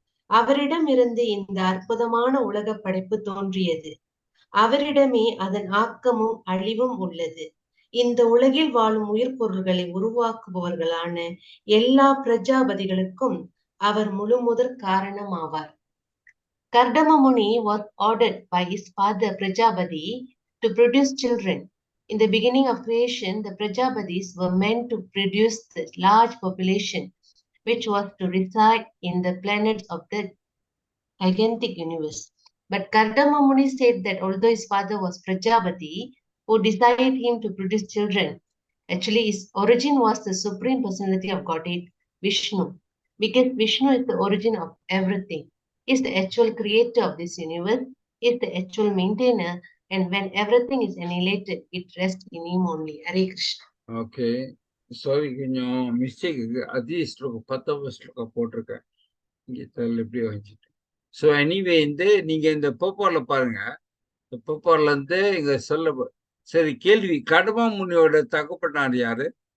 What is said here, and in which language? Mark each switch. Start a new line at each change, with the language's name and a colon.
Tamil: அவரிடம் இருந்து இந்த அற்புதமான உலக படைப்பு தோன்றியது. அவரிடமே அதன் ஆக்கமும் அழிவும் உள்ளது. இந்த உலகில் வாழும் உயிர் பொருள்களை உருவாக்குபவர்களான எல்லா பிரஜாபதிகளுக்கும் அவர் முழுமுதற் காரணம் ஆவார்.
English: Kardama Muni was ordered by his father Prajapati to produce children. In the beginning of creation, the Prajapatis were meant to produce the large population, which was to reside in the planets of the gigantic universe. But Kardama Muni said that although his father was Prajapati, who desired him to produce children, actually his origin was the Supreme Personality of Godhead, Vishnu. Because Vishnu is the origin of everything, is the actual creator of this universe, is the actual maintainer, and when everything is annihilated, it rests in him only. Hare Krishna. Okay.
Tamil: Sorry, கொஞ்சம் mistake இருக்கு. அதே ஸ்லோகம் 10வது ஸ்லோகம் போட்டிருக்கேன், இங்கே எப்படி வச்சுட்டு. ஸோ எனிவே நீங்க இந்த போப்பார்ல பாருங்க, இந்த போப்பார்ல இங்க சொல்ல. சரி, கேள்வி, கடமா முனியோட தகப்பனார் யாரு?